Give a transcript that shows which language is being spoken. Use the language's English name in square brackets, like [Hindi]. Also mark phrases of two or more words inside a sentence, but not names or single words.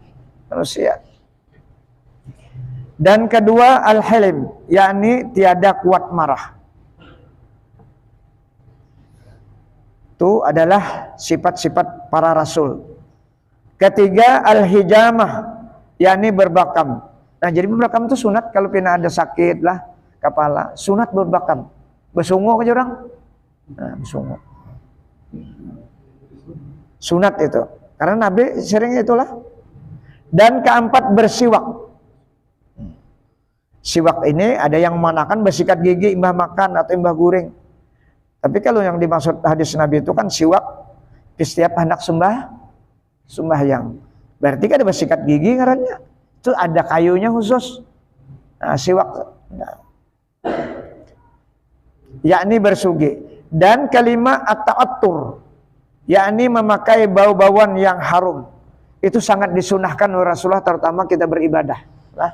[Indonesian] Dan kedua al-hilim, yakni tiada kuat marah. Itu adalah sifat-sifat para rasul. Ketiga al-hijamah, yakni berbakam. [Banjar] Nah, jadi berbakam itu sunat kalau pina ada sakit lah kepala, sunat berbakam. Bersungguh aja orang. Nah, bersungguh. Sunat itu. [Indonesian] Karena Nabi sering itulah. [Banjar] Dan keempat bersiwak. Siwak ini ada yang menggunakan bersikat gigi imbah makan atau imbah guring. [Indonesian] Tapi kalau yang dimaksud hadis Nabi itu kan siwak di setiap hendak sembahyang. [Banjar] Berarti kan ada bersikat gigi ngarannya. Itu ada kayunya khusus. Nah, siwak. Nah. [Indonesian] Yakni bersugi. Dan kelima at-ta'attur. Yakni memakai bau-bauan yang harum. Itu sangat disunahkan oleh Rasulullah, terutama kita beribadah. Nah.